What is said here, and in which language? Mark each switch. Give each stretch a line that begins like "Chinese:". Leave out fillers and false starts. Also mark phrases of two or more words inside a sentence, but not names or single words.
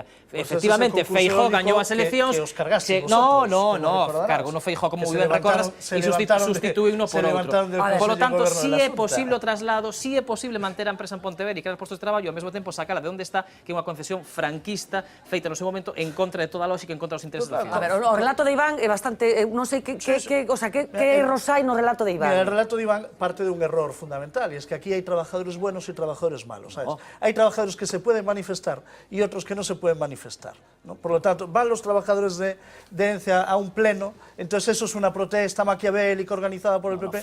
Galician: Efectivamente, Feijóo gañou as eleccións. Cargo no Feijóo, como moi ben recordas, e sustituíu uno por outro.
Spanish: Por lo tanto,
Galician: si é posible o traslado, si é posible manter a empresa en Pontevedra e crear postos de traballo, ao mesmo tempo sacala de onde está, que é unha concesión franquista feita no seu momento en contra de toda a lógica, en contra dos intereses da cidade. A ver, o relato de Iván é bastante, non sei que erros hai no relato de Iván.
Spanish: Mira, el relato de Iván parte de un error fundamental, e es que aquí hai trabajadores buenos e trabajadores malos, ¿sabes? hay trabajadores que se pueden manifestar y otros que no se pueden manifestar, ¿no? Por lo tanto, van los trabajadores de ENCE a un pleno, entonces eso es una protesta maquiavélica organizada por el PP.